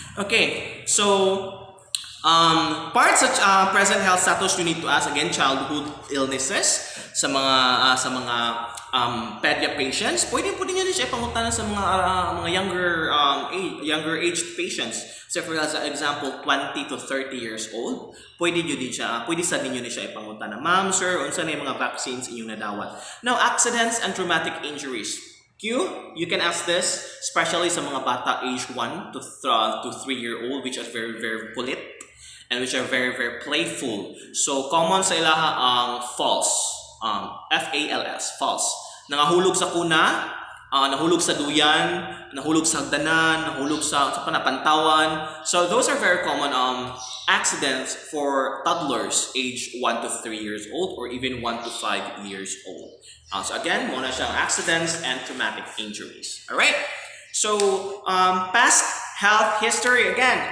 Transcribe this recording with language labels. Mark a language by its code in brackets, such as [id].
[en] Okay, so parts of present health status you need to ask, again, childhood illnesses [ceb] sa mga pedia patients. Pwede niyo din siya pangutana sa mga younger aged patients. [en] So for example, 20 to 30 years old, [ceb] pwede sa ninyo ni siya ipangutana, ma'am, sir, unsa na yung mga vaccines inyong nadawat. [en] Now, accidents and traumatic injuries. You can ask this, especially [ceb] sa mga bata [en] age 1 to 3-year-old, which are very, very kulit and which are very, very playful. [ceb] So, common sa ilaha ang false. F-A-L-S, false. Nangahulog sa kuna, nahulog sa duyan, nahulog sa hagdanan, nahulog sa panapantawan. [en] So, those are very common accidents for toddlers age 1 to 3 years old or even 1 to 5 years old. So, again, [ceb] muna siyang [en] accidents and traumatic injuries. Alright? So, past health history again.